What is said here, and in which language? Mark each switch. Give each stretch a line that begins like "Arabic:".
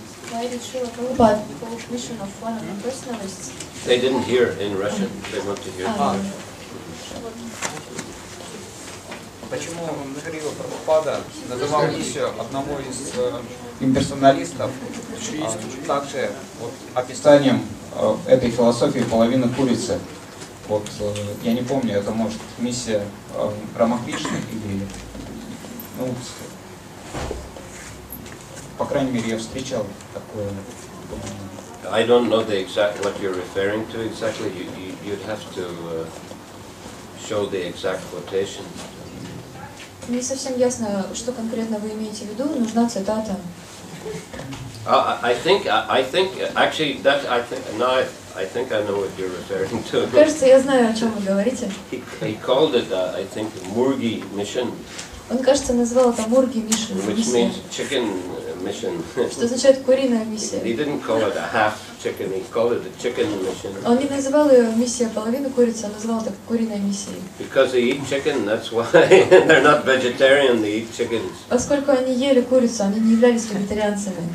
English: Why did Srila Prabhupada call mission of one of the personalists? They didn't hear in Russian. They want to hear.
Russian: Почему Шрила Прабхупада называл миссию одного из имперсоналистов также описанием этой философии половины курицы? Вот, я не помню, это может миссия Рамакришны или, ну, по крайней мере, я встречал такое.
English: I don't know the exact what you're referring to exactly. You'd have to show the exact quotation.
Russian: Не совсем ясно, что конкретно вы имеете в виду. Нужна цитата.
English: I think actually that I think I know what you're referring to.
Russian: Кажется, я знаю, о чем вы говорите.
English: He called it I think Murgi mission.
Russian: Он, кажется, назвал это Мурги Мишин.
English: Which means chicken mission.
Russian: Что означает куриная миссия.
English: He didn't call it a half chicken, he called it a chicken mission.
Russian: Он не называл ее миссия половины курицы, он называл это куриной миссией.
English: Because they eat chicken, that's why. They're not vegetarian, they eat chickens.
Russian: Поскольку они ели курицу, они не являлись вегетарианцами.